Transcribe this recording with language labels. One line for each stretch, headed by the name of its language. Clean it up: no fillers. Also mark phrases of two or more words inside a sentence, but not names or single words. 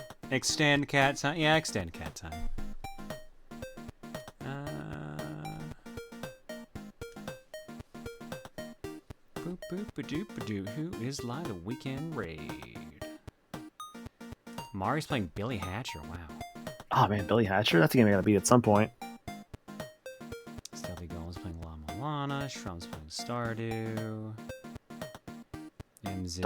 English: Extend cat time. Yeah, extend cat time. Boop boop ba doop ba doo. Who is live the weekend raid? Mari's playing Billy Hatcher. Wow. Oh man, Billy Hatcher. That's a game I gotta beat at some point. Stealthy Golem's playing La Milana. Shrum's playing Stardew. And Zizzy's